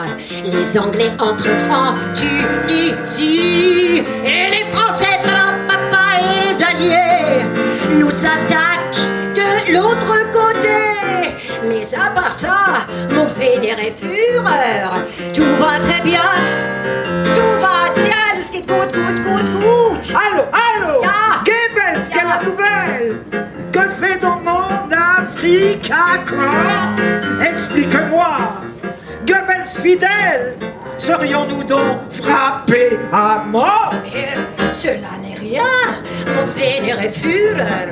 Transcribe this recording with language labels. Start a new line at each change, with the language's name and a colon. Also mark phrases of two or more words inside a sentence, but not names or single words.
French: Les Anglais entrent en Tunisie et les Français, papa et les alliés nous attaquent de l'autre côté. Mais à part ça, mon vénéré Führer, tout va très bien, tout va bien,
German: es geht gut, gut, gut, gut.
French: Allô? Allô?
German: Ja. Goebbels, Ja.
French: quelle nouvelle? Que fait donc mon Afrique à quand? Explique-moi. Goebbels fidèle, serions-nous donc frappés à mort? Cela n'est rien, mon vénéré Führer.